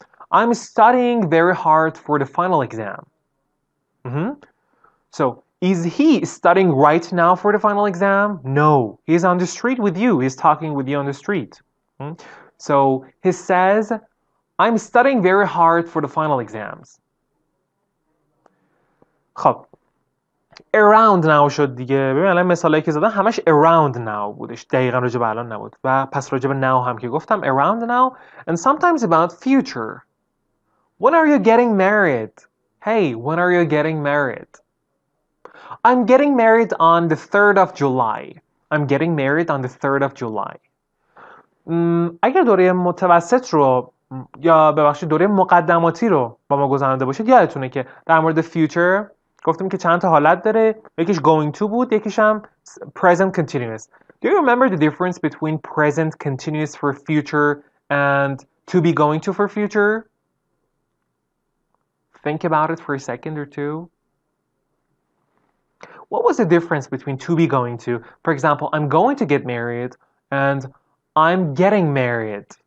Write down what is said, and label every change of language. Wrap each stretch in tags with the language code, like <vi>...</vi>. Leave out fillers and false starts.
<en>I'm studying very hard for the final exam. So is he studying right now for the final exam? No, he's on the street with you. He's talking with you on the street. So he says, I'm studying very hard for the final exams.</en> <fa>خب around now شد دیگه. ببین الان مثالایی که زدم همش around now بودش، دقیقا راجع به الان نبود. و پس راجع به now هم که گفتم around now.</fa> <en>And sometimes about future. When are you getting married? Hey, when are you getting married? I'm getting married on the 3rd of July. I'm getting married on the 3rd of July.</en> <fa>اگر دوره متوسط رو یا ببخشید دوره مقدماتی رو با ما گذرانده باشید، یادتونه که در مورد future گفتیم که چند تا حالت داره. یکیش going to بود، یکیش هم present continuous.</fa> <en>Do you remember the difference between present continuous for future and to be going to for future? Think about it for a second or two. What was the difference between to be going to? For example, I'm going to get married and I'm getting married.</en>